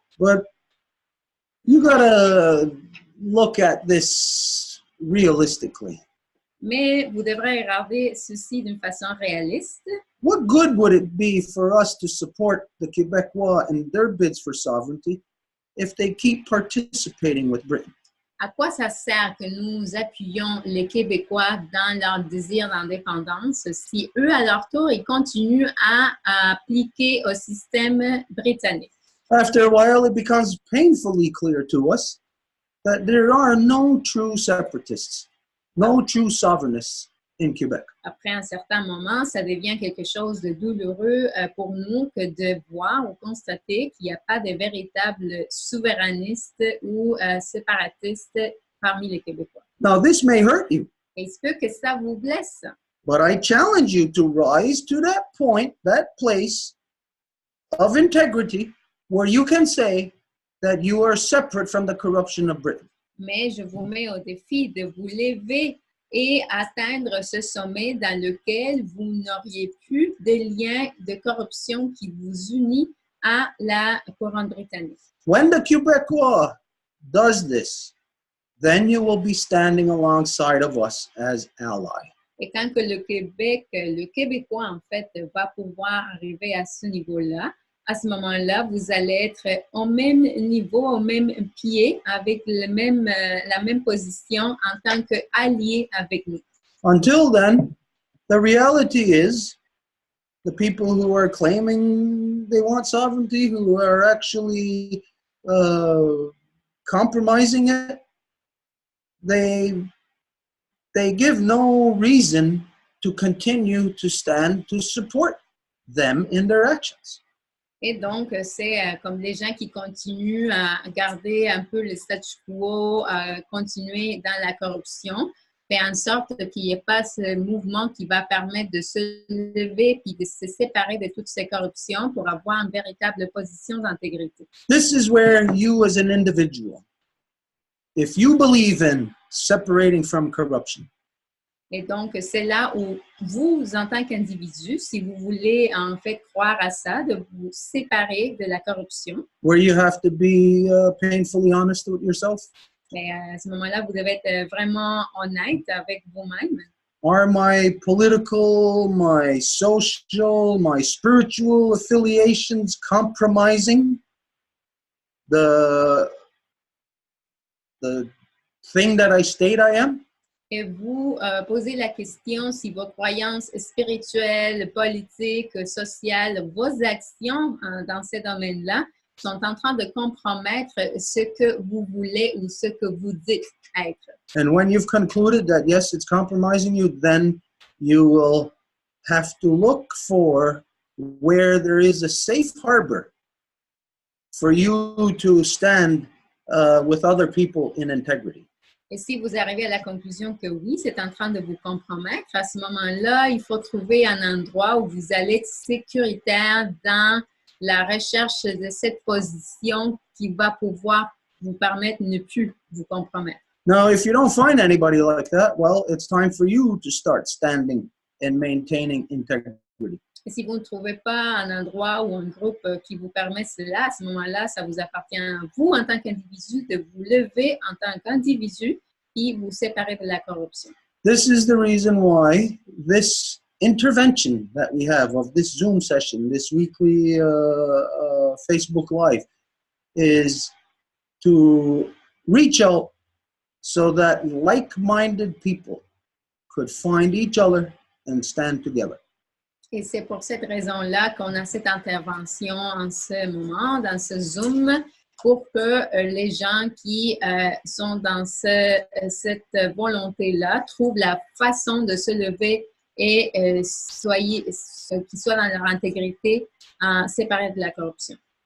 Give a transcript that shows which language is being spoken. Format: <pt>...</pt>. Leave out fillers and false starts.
<en>But you gotta look at this realistically.</en> <fr>Mais vous devrez regarder ceci d'une façon réaliste.</fr> <en>What good would it be for us to support the Quebecois in their bids for sovereignty if they keep participating with Britain?</en> <fr>À quoi ça sert que nous appuyions les Québécois dans leur désir d'indépendance si eux, à leur tour, ils continuent à appliquer au système britannique?</fr> <en>After a while, it becomes painfully clear to us that there are no true separatists, no true sovereignists in Quebec.</en> <fr>Après un certain moment, ça devient quelque chose de douloureux pour nous que de voir ou constater qu'il n'y a pas de véritables souverainistes ou séparatistes parmi les Québécois.</fr> <en>Now, this may hurt you,</en> <fr>Et il se peut que ça vous blesse.</fr> <en>but I challenge you to rise to that point, that place of integrity where you can say that you are separate from the corruption of Britain.</en> <fr>Mais je vous mets au défi de vous lever et atteindre ce sommet dans lequel vous n'auriez plus de lien de corruption qui vous unit à la couronne britannique.</fr> <en>When the Quebecois does this, then you will be standing alongside of us as ally.</en> <fr>Et quand que le Québécois, en fait, va pouvoir arriver à ce niveau-là, à ce moment-là, vous allez être au même niveau, au même pied, avec la même position en tant qu'allié avec nous.</fr> <en>Until then, the reality is the people who are claiming they want sovereignty, who are actually compromising it, they give no reason to continue to stand to support them in their actions.</en> <fr>Et donc, c'est comme les gens qui continuent à garder un peu le statu quo, à continuer dans la corruption, fait en sorte qu'il n'y ait pas ce mouvement qui va permettre de se lever puis de se séparer de toutes ces corruptions pour avoir une véritable position d'intégrité.</fr> <en>This is where you as an individual, if you believe in separating from corruption,</en> <fr>Et donc, c'est là où vous, en tant qu'individu, si vous voulez en fait croire à ça, de vous séparer de la corruption,</fr> <en>where you have to be painfully honest with yourself,</en> <fr>mais à ce moment-là, vous devez être vraiment honnête avec vous-même.</fr> <en>are my political, my social, my spiritual affiliations compromising the thing that I state I am?</en> <fr>Et vous posez la question si vos croyances spirituelles, politiques, sociales, vos actions dans ces domaines-là sont en train de compromettre ce que vous voulez ou ce que vous dites être.</fr> <en>And when you've concluded that, yes, it's compromising you, then you will have to look for where there is a safe harbor for you to stand with other people in integrity.</en> <fr>Et si vous arrivez à la conclusion que oui, c'est en train de vous compromettre, à ce moment-là, il faut trouver un endroit où vous allez être sécuritaire dans la recherche de cette position qui va pouvoir vous permettre de ne plus vous compromettre.</fr> <en>Now, if you don't find anybody like that, well, it's time for you to start standing and maintaining integrity.</en> <fr>Et si vous ne trouvez pas un endroit ou un groupe qui vous permet cela, à ce moment-là, ça vous appartient à vous en tant qu'individu de vous lever en tant qu'individu et vous séparer de la corruption.</fr> <en>This is the reason why this intervention that we have of this Zoom session, this weekly Facebook Live, is to reach out so that like-minded people could find each other and stand together.</en> <fr>Et c'est pour cette raison-là qu'on a cette intervention en ce moment, dans ce Zoom, pour que les gens qui sont dans cette volonté-là trouvent la façon de se lever et qu'ils soient dans leur intégrité, séparés de la corruption.</fr>